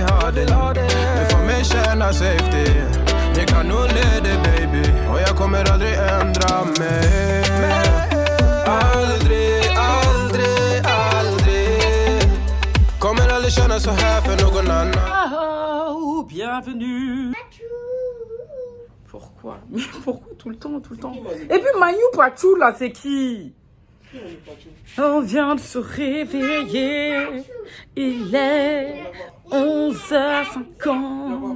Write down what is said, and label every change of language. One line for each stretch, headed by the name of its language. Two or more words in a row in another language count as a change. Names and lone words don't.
Swedish: Du får mig känna safety. Ni kan nog leda baby. Och jag kommer aldrig ändra mig. Aldrig. Kommer aldrig känna så här för någon annan.
French: Oh, bienvenue. Pourquoi? Mais pourquoi tout le temps? Et puis Manu Pachou là, c'est qui? On vient de se réveiller. Il est 11h50.